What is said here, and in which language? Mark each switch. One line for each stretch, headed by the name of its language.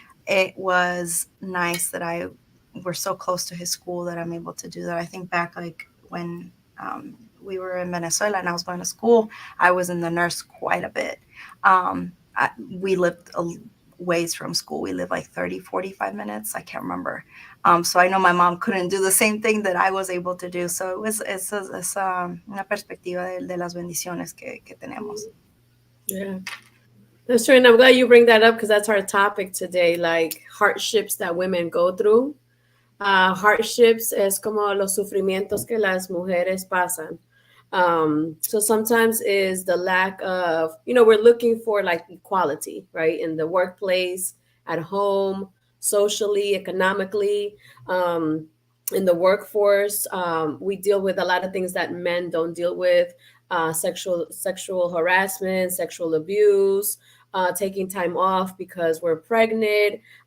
English: It was nice that I we're so close to his school that I'm able to do that. I think back, like when we were in Venezuela and I was going to school, I was in the nurse quite a bit. We lived a ways from school. We lived like 30, 45 minutes. I can't remember. So I know my mom couldn't do the same thing that I was able to do.
Spanish: So es una perspectiva de las bendiciones que tenemos.
English: Yeah. That's true. And I'm glad you bring that up because that's our topic today, like hardships that women go through.
Spanish: Hardships es como los sufrimientos que las mujeres pasan.
English: So sometimes is the lack of, we're looking for like equality, right? In the workplace, at home, socially, economically, in the workforce. We deal with a lot of things that men don't deal with. Sexual harassment, sexual abuse, taking time off because we're pregnant.